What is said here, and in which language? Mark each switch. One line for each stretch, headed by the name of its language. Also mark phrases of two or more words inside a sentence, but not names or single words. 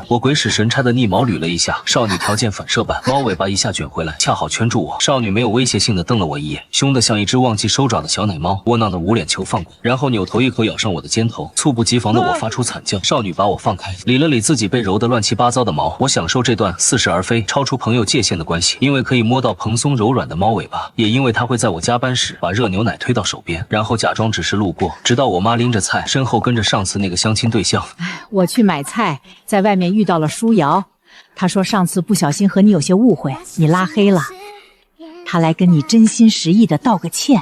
Chinese: 我鬼使神差的逆毛捋了一下，少女條件反射般，貓尾巴一下捲回來，恰好圈住我。少女沒有威脅性的瞪了我一眼，凶得像一隻忘記收爪的小奶貓，窩囊的捂臉求放過，然後扭頭一口咬上我的肩頭。猝不及防的我發出慘叫，少女把我放開，理了理自己被揉得亂七八糟的毛。我享受這段似是而非、超出朋友界限的關係，因為可以摸到蓬鬆柔軟的貓尾巴，也因為它會在我加班時把熱牛奶推到手邊，然後假裝只是路過，直到我媽拎着菜，身後跟着上次那個相親對象。我去買菜，在外面遇到了舒瑤，他說上次不小心和你有些誤會，你拉黑了，他來跟你真心實意的道個歉。